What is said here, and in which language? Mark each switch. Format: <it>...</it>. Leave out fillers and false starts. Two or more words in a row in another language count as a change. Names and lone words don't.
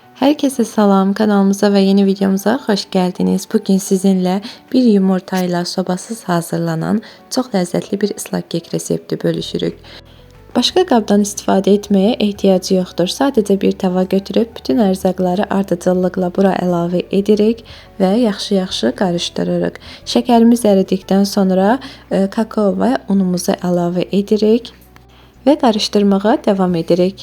<tr>Herkese salam, kanalımıza ve yeni videomuza hoş geldiniz. Bugün sizinle bir yumurtayla sobasız hazırlanan çok lezzetli bir ıslak kek resepti bölüşürük.</tr> <az>Başka qabdan istifadə etməyə ehtiyacı yoxdur. Sadəcə bir tava götürüb bütün ərzaqları ardıcıllıqla bura əlavə edirik və yaxşı-yaxşı qarışdırırıq. Şəkərimiz əridikdən sonra kakao və unumuzu əlavə edirik və qarışdırmağa davam edirik.</az>